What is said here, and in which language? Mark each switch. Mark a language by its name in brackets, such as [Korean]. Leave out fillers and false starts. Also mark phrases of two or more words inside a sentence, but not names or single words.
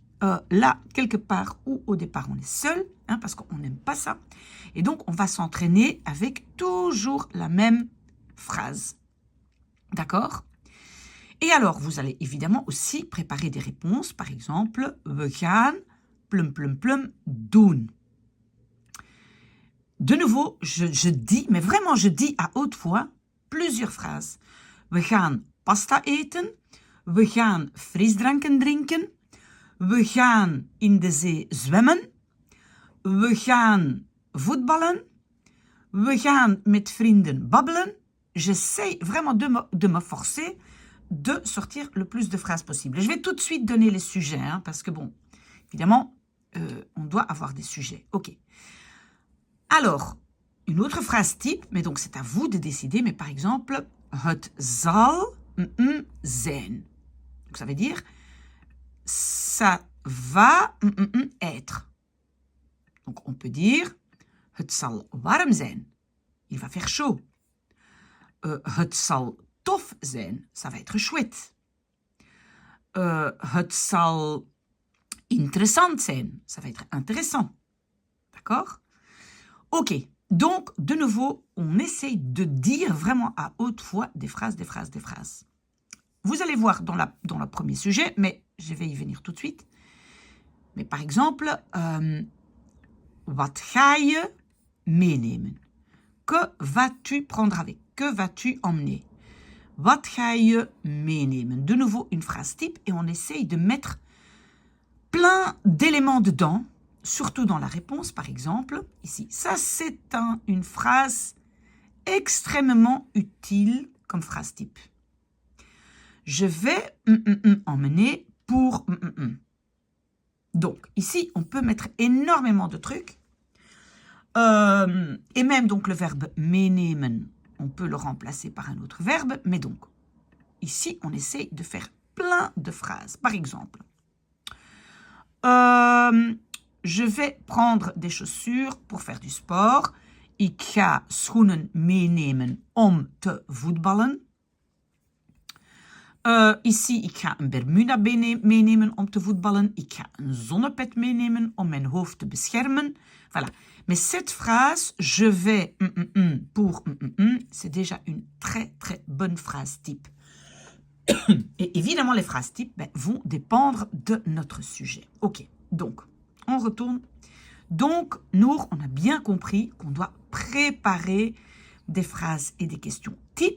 [French] Là, quelque part où au départ on est seul, parce qu'on n'aime pas ça. Et donc, on va s'entraîner avec toujours la même phrase. D'accord ? Et alors, vous allez évidemment aussi préparer des réponses. Par exemple, [Dutch] we gaan plum plum plum doen. [French] De nouveau, je dis, mais vraiment je dis à haute voix plusieurs phrases. [Dutch] We gaan pasta eten. We gaan frisdranken drinken. We gaan in de zee zwemmen. We gaan voetballen. We gaan met vrienden babbelen. [French] J'essaie vraiment de me forcer de sortir le plus de phrases possible. Je vais tout de suite donner les sujets, parce que bon, évidemment, on doit avoir des sujets. Ok. Alors, une autre phrase type, mais donc c'est à vous de décider, mais par exemple, [Dutch] het zal zijn. [French] Donc ça veut dire, ça va être. Donc on peut dire, [Dutch] het zal warm zijn. [French] Il va faire chaud. [Dutch] Het zal tof zijn, [French] ça va être chouette. [Dutch] Het zal interessant zijn, [French] ça va être intéressant. D'accord? Ok, donc de nouveau, on essaye de dire vraiment à haute voix des phrases. Vous allez voir dans le premier sujet, mais je vais y venir tout de suite. Mais par exemple, [Dutch] wat ga je meenemen? [French] Que vas-tu prendre avec? Que vas-tu emmener? [Dutch] Wat ga je meenemen? [French] De nouveau, une phrase type et on essaye de mettre plein d'éléments dedans, surtout dans la réponse, par exemple. Ici, ça, c'est une phrase extrêmement utile comme phrase type. Je vais emmener pour... Donc, ici, on peut mettre énormément de trucs. Et même donc le verbe meenemen, on peut le remplacer par un autre verbe, mais donc, ici, on essaie de faire plein de phrases. Par exemple, je vais prendre des chaussures pour faire du sport. [Dutch] Ik ga schoenen meenemen om te voetballen. Ici, ik ga een Bermuda meenemen om te voetballen. Ik ga een zonnepet meenemen om mijn hoofd te beschermen. [French] Voilà. Mais cette phrase, je vais pour c'est déjà une très très bonne phrase type. Et évidemment, les phrases types vont dépendre de notre sujet. Ok, donc, on retourne. Donc, Nour, on a bien compris qu'on doit préparer des phrases et des questions types.